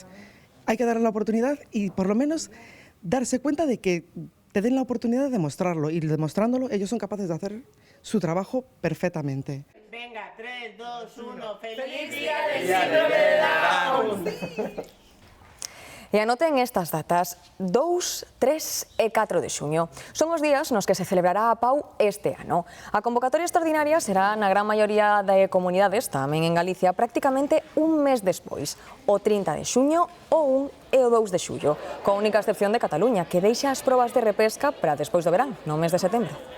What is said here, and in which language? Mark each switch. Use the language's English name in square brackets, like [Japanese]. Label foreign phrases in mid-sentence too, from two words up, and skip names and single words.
[Spanish] Hay que darle la oportunidad y por lo menos darse cuenta de que te den la oportunidad de demostrarlo y demostrándolo ellos son capaces de hacer su trabajo perfectamente. Venga, 3, 2, 1, ¡feliz día del síndrome de Down! [Galician] E anoten estas datas, 2, 3 e 4 de xuño. Son os días nos que se celebrará a PAU este ano. A convocatoria extraordinaria será na gran maioría de comunidades, tamén en Galicia, prácticamente un mes despois, o 30 de xuño, o 1 e o 2 de xullo, coa única excepción de Cataluña, que deixa as probas de repesca para despois do verán, no mes de setembro.